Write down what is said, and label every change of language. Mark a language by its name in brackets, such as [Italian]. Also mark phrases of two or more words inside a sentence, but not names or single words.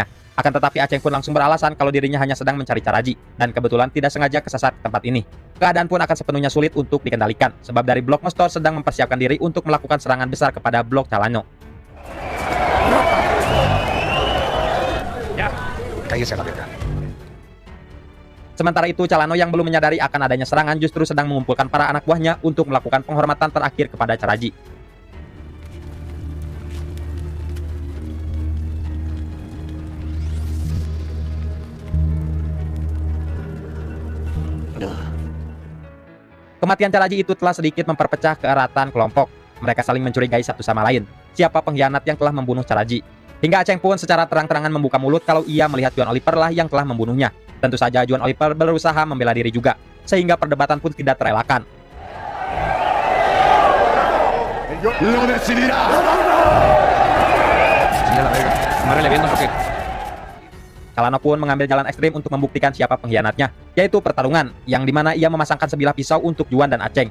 [Indonesian] Akan tetapi Aceng pun langsung beralasan kalau dirinya hanya sedang mencari Caraji, dan kebetulan tidak sengaja kesasar ke tempat ini. Keadaan pun akan sepenuhnya sulit untuk dikendalikan, sebab dari Blok Mostor sedang mempersiapkan diri untuk melakukan serangan besar kepada Blok Calano. [Spanish] Ya, cállese la verga. [Indonesian] Sementara itu, Calano yang belum menyadari akan adanya serangan justru sedang mengumpulkan para anak buahnya untuk melakukan penghormatan terakhir kepada Caraji. Kematian Caraji itu telah sedikit memperpecah keeratan kelompok. Mereka saling mencurigai satu sama lain. Siapa pengkhianat yang telah membunuh Caraji? Hingga Aceng pun secara terang-terangan membuka mulut kalau ia melihat Juan Oliver lah yang telah membunuhnya. Tentu saja Juan Oliver berusaha membela diri juga, sehingga perdebatan pun tidak terelakkan. [Spanish] ¡Lo decidirá! Señala, verga. Amárrele bien, don Roque. [Indonesian] Calano pun mengambil jalan ekstrim untuk membuktikan siapa pengkhianatnya, yaitu pertarungan, yang dimana ia memasangkan sebilah pisau untuk Juan dan Aceng.